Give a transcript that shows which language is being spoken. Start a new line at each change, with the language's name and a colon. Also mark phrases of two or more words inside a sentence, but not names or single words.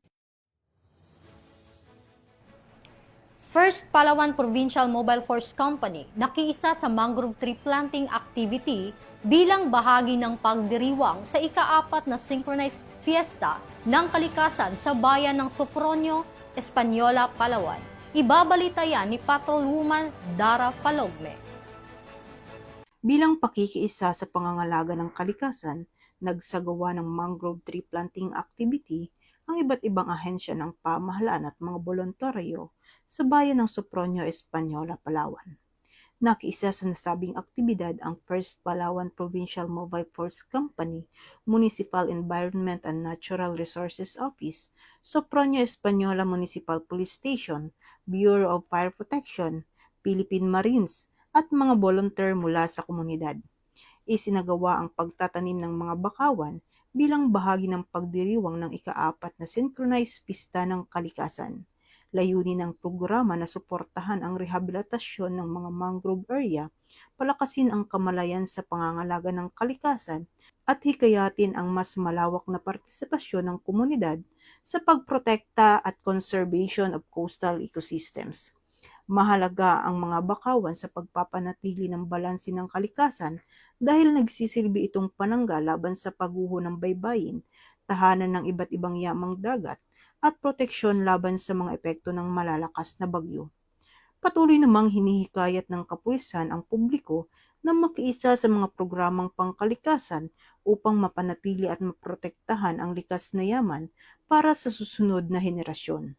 Filipino: First Palawan Provincial Mobile Force Company nakiisa sa
English: mangrove tree planting activity
Filipino: bilang bahagi ng pagdiriwang sa ika-4 na synchronized fiesta ng kalikasan sa bayan ng Sofronio, Española, Palawan. Ibabalita yan ni Patrolwoman Dara Palogme. Bilang pakikiisa sa pangangalaga ng kalikasan, nagsagawa ng
English: mangrove tree planting activity
Filipino: ang iba't ibang ahensya ng pamahalaan at mga bolontaryo sa bayan ng Sofronio, Española, Palawan. Nakiisa sa nasabing aktibidad ang 1st Palawan Provincial Mobile Force Company, Municipal Environment and Natural Resources Office, Sopronio Española Municipal Police Station, Bureau of Fire Protection, Philippine Marines, at mga volunteer mula sa komunidad. Isinagawa ang pagtatanim ng mga bakawan bilang bahagi ng pagdiriwang ng ika-4 na synchronized pista ng kalikasan. Layunin ng programa na suportahan ang rehabilitasyon ng mga
English: mangrove area,
Filipino: palakasin ang kamalayan sa pangangalaga ng kalikasan, at hikayatin ang mas malawak na partisipasyon ng komunidad sa pagprotekta at
English: conservation of coastal ecosystems.
Filipino: Mahalaga ang mga bakawan sa pagpapanatili ng balanse ng kalikasan dahil nagsisilbi itong panangga laban sa pagguho ng baybayin, tahanan ng iba't ibang yamang dagat, at proteksyon laban sa mga epekto ng malalakas na bagyo. Patuloy namang hinihikayat ng kapulisan ang publiko na makiisa sa mga programang pangkalikasan upang mapanatili at maprotektahan ang likas na yaman para sa susunod na henerasyon.